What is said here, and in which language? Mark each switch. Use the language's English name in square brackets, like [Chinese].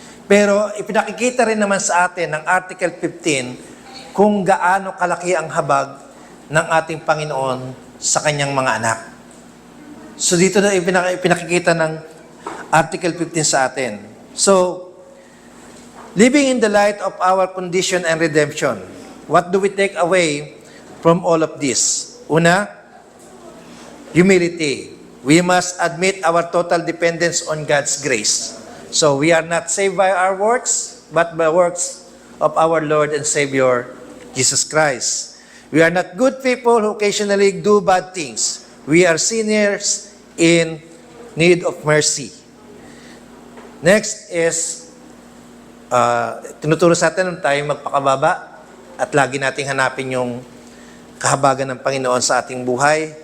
[Filipino] Pero ipinakikita rin naman sa atin ng Article 15 kung gaano kalaki ang habag ng ating Panginoon sa kanyang mga anak. So dito na ipinakikita ng Article 15 sa atin. [English] So, living in the light of our condition and redemption, what do we take away from all of this? [Filipino] Una, [English] humility. We must admit our total dependence on God's grace. So we are not saved by our works, but by works of our Lord and Savior, Jesus Christ. We are not good people who occasionally do bad things. We are sinners in need of mercy. [Filipino] Next is, tinuturo sa atin tayo magpakababa at lagi nating hanapin yung kahabagan ng Panginoon sa ating buhay.